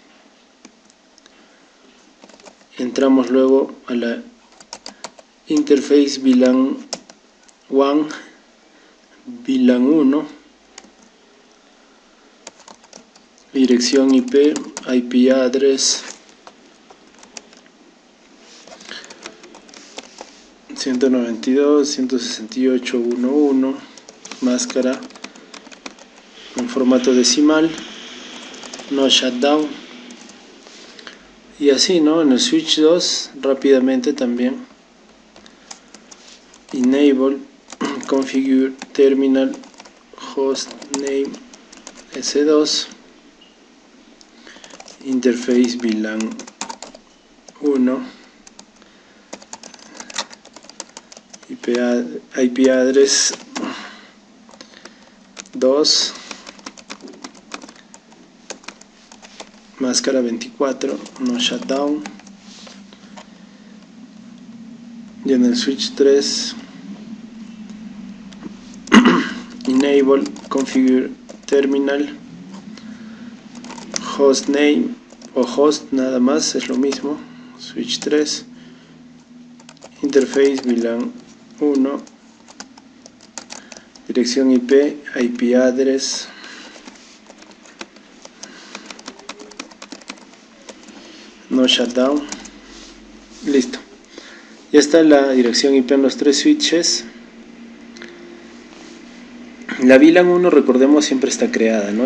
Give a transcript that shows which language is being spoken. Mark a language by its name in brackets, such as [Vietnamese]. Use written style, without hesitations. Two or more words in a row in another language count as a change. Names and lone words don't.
[Spanish] Entramos luego a la [English] interface VLAN 1 VLAN 1, [Spanish] dirección IP, [English] IP address [Spanish] 192.168.1.1, máscara en formato decimal, [English] no shutdown. [Spanish] Y así, ¿no? En el switch 2 rápidamente también [English] enable configure terminal hostname S2 interface VLAN 1 IP address 2 máscara 24 no shutdown. [Spanish] Y en el switch 3 [English] enable configure terminal hostname [Spanish] o host, nada más, es lo mismo. [English] Switch 3 interface VLAN 1 dirección IP IP address no shutdown. [Spanish] Listo, ya está la dirección IP en los tres switches. La VLAN 1, recordemos, siempre está creada, ¿no?